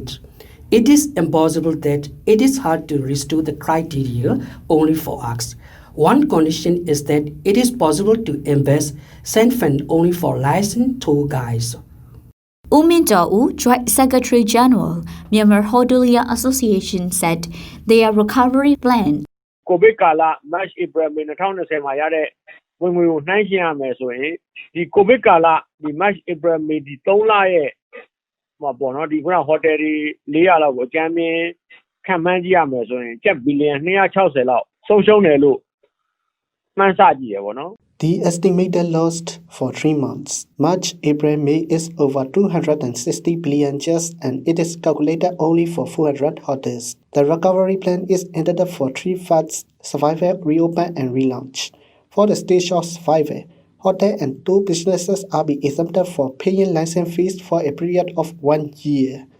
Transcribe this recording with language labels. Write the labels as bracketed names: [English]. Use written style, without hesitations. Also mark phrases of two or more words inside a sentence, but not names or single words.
[English] It is impossible that it is hard to restore the criteria only for us. One condition is that it is possible to invest send fund only for licensed tour guides. U Min Taw, Joint Secretary General, Myanmar Hotelier Association, said their recovery plan. [Burmese] ကိုဗစ်ကာလ [English] March April May [Burmese] 2020 မှာရတဲ့ဝင်ငွေကိုနှိုင်းယှဉ်ရမယ်ဆိုရင်ဒီကိုဗစ်ကာလဒီ [English] March April May [Burmese] ဒီ3လရဲ့ပေါ့နော်ဒီခုနဟိုတယ်တွေ400လောက်ကိုအကြမ်းမြင်ခံမှန်းကြည့်ရမယ်ဆိုရင်ကျပ်ဘီလီယံ260လောက်ဆုံးရှုံးတယ်လို့မှန်းဆကြည့်ရပါတော့ [English] The estimated loss for 3 months, March, April, May, is over 260 billion just, and it is calculated only for 400 hotels. The recovery plan is intended for 3 phases: survival, reopen, and relaunch. For the stage of survival, hotel and tour businesses are be exempted for paying license fees for a period of 1 year.